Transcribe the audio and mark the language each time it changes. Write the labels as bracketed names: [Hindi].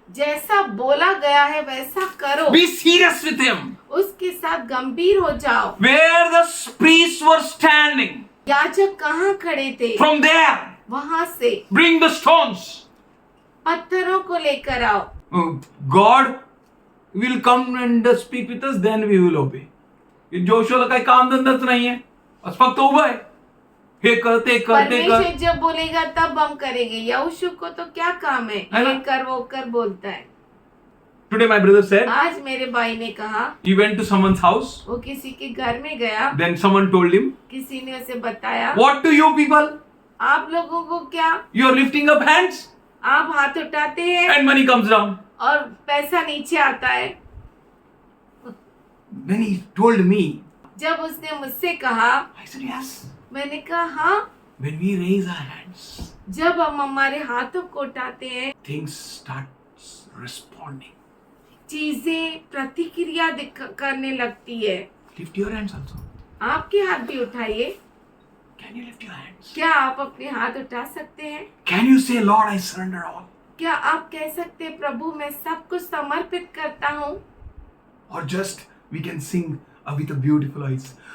[Hindi] जैसा बोला गया है वैसा करो। [English] Be serious with Him. [Hindi] उसके साथ गंभीर हो जाओ। [English] Where the priests were standing, [Hindi] याजक कहाँ खड़े थे? [English] from there, [Hindi] वहां से [English] bring the stones. [Hindi] पत्थरों को लेकर आओ। [English] God will come and speak with us, then we will obey. [Hindi] ये जोशुआ का काम धंधा तो नहीं है, बस फक्त उबा है। हे करते परमेश्वर जब बोलेगा तब हम करेंगे। यहोशू को तो क्या काम है, ये कर वो कर बोलता है। [English] Today my brother said, [Hindi] आज मेरे भाई ने कहा, [English] he went to someone's house, [Hindi] वो किसी के घर में गया, [English] then someone told him, [Hindi] किसी ने उसे बताया, [English] what do you people? [Hindi] आप लोगों को क्या, [English] You are lifting up hands [Hindi] आप हाथ उठाते हैं [English] and money comes down. [Hindi] और पैसा नीचे आता है। [English] When he told me, [Hindi] जब उसने मुझसे कहा, [English] I said yes. [Hindi] मैंने कहा हाँ, [English] When we raise our hands, [Hindi] जब हम हमारे हाथों को उठाते हैं, [English] things start responding. [Hindi] चीजें प्रतिक्रिया करने लगती है। [English] Lift your hands also. [Hindi] आपके हाथ भी उठाइए। [English] Can you lift your hands? [Hindi] क्या आप अपने हाथ उठा सकते हैं? [English] Can you say, Lord, I surrender all? [Hindi] क्या आप कह सकते हैं, प्रभु मैं सब कुछ समर्पित करता हूँ? [English] Or just we can sing with a beautiful voice.